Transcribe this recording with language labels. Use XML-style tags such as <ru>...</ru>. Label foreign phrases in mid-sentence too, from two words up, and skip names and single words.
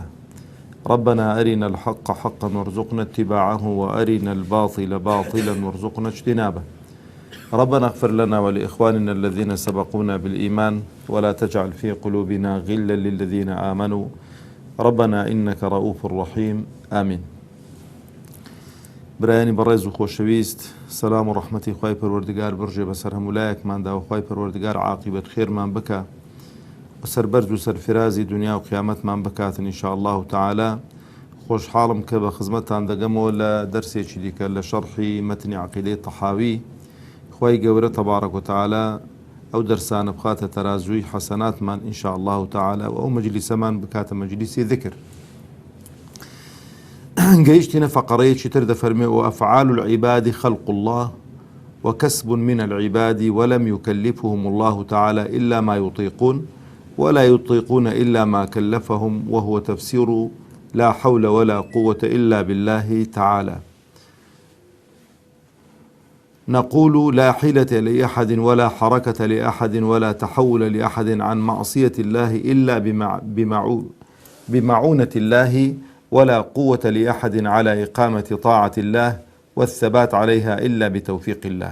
<ar>ربنا أرنا الحق حقا وارزقنا اتباعه، وأرنا الباطل باطلا وارزقنا اجتنابه. ربنا اغفر لنا ولإخواننا الذين سبقونا بالإيمان، ولا تجعل في قلوبنا غلا للذين آمنوا ربنا إنك رؤوف رحيم. آمين.</ar> <ckb>برایانی بەڕێز و خۆشەویست، سەلام و ڕەحمەتی خوای پەروەردگار بڕژێ بەسەر هەمولایەکماندا و خوای پەروەردگار عاقبەت خێرمان بکە و سەربەرز و سەرفرازی دنیا و قیامەتمان بکاتن</ckb> <ar>ئینشاء الله تعالی.</ar> <ckb>خۆشحاڵم کە بە خزمەتتان دەگەمەوە لە دەرسێکی دیکە لە شەرحی مەتنی عەقیدەی تەحاوی. خوای گەورە</ckb> <ar>تەبارەک و تەعالە</ar> <ckb>ئەو دەرسانە بخاتە تەرازووی حەسەناتمان</ckb> <ar>ئینشاء الله تعالی،</ar> <ckb>و ئەو مەجلیسەمان بکاتە مەجلیسی ذکر. گەیشتینە فەقەڕەیەکی تر دەفەرمێ:</ckb> <ar>وأفعال العباد خلق الله وكسب من العباد ولم يكلفهم الله تعالى إلا ما يطيقون ولا يطيقون إلا ما كلفهم، وهو تفسير لا حول ولا قوة إلا بالله تعالى. نقول لا حيلة لأحد ولا حركة لأحد ولا تحول لأحد عن معصية الله إلا بمعونة الله، ولا قوة لأحد على إقامة طاعة الله والثبات عليها إلا بتوفيق الله.</ar>